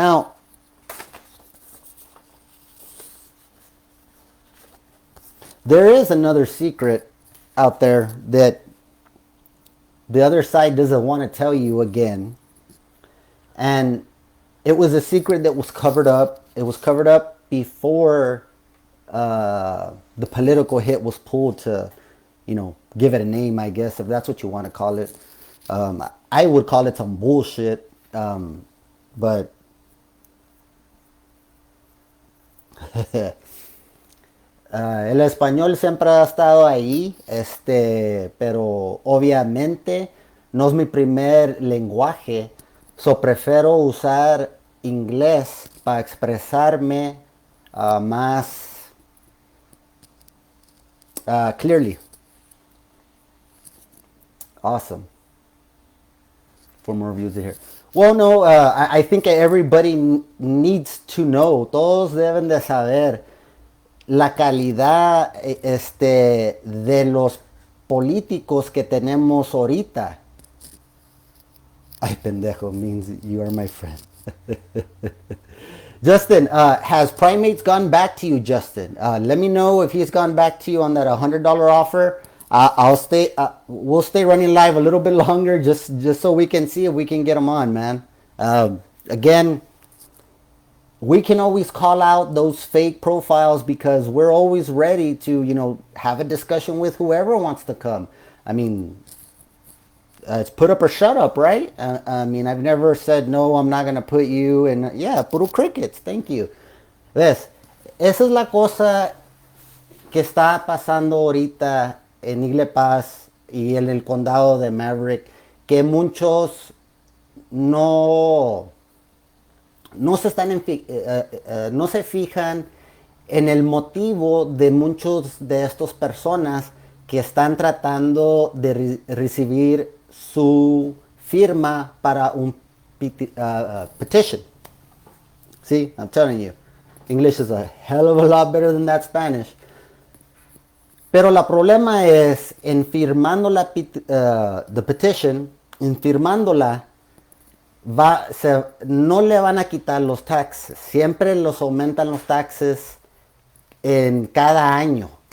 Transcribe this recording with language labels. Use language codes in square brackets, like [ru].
[en] Now, there is another secret out there that the other side doesn't want to tell you again. And it was a secret that was covered up. It was covered up before the political hit was pulled to, give it a name, I guess, if that's what you want to call it. I would call it some bullshit, but [es] el español siempre ha estado ahí, pero obviamente no es mi primer lenguaje, so prefiero usar inglés para expresarme más clearly. [en] Awesome. For more views here. Well, no, I think everybody needs to know. [es] Todos deben de saber la calidad de los políticos que tenemos ahorita. [en] Ay, pendejo means you are my friend. Justin, has Primates gone back to you, Justin? Let me know if he's gone back to you on that $100 offer. I'll stay. We'll stay running live a little bit longer, just so we can see if we can get him on, man. Again, we can always call out those fake profiles because we're always ready to, have a discussion with whoever wants to come. I mean, it's put up or shut up, right? I mean, I've never said, no, I'm not going to put you in. Yeah, puro crickets. Thank you. ¿Ves? [es] Esa es la cosa que está pasando ahorita en Igle Paz y en el condado de Maverick, que muchos no, no se están no se fijan en el motivo de muchos de estas personas que están tratando de recibir su firma para un petition. [en] See, I'm telling you, English is a hell of a lot better than that Spanish. [es] Pero la problema es en firmando [en] the petition, [es] en firmándola, no le van a quitar los taxes. Siempre los aumentan los taxes en cada año.